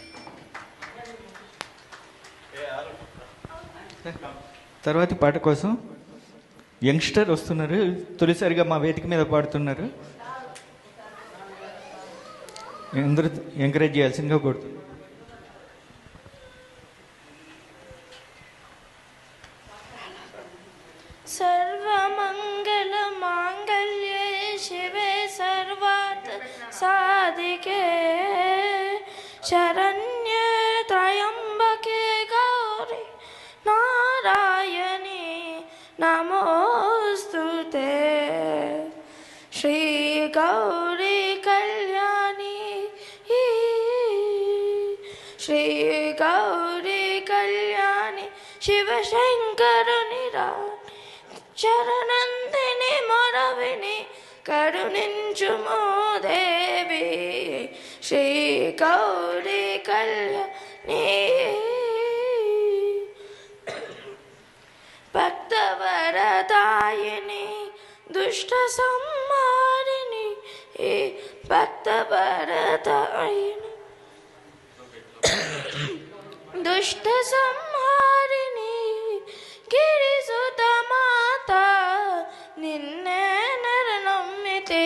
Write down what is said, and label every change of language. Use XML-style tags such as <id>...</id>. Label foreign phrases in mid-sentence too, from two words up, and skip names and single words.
<te>తర్వాతి పాట కోసం యంగ్స్టర్ వస్తున్నారు, తొలిసారిగా మా వేదిక మీద పాడుతున్నారు. అందరూ ఎంకరేజ్ చేయాల్సిందిగా కోరుతున్నారు.</te> <sa>सर्वमंगल मांगल्ये शिवे सर्वार्थ साधिके शरण्ये त्र्यंबके गौरी नारायणी</sa> <te>नमोस्तुते శ్రీ గౌరీ కళ్యాణి శ్రీ గౌరీ కళ్యాణి శివ శంకర నిరాల శరణందిని మొరవిని కరుణించుము దేవి శ్రీ గౌరీ కళ్యాణి భక్తవరదాయిని దుష్ట సంహారిణి భక్తవరదాయిని దుష్ట సంహారిణి గిరిసుత మాత నిన్నే నరనమ్మితే</te>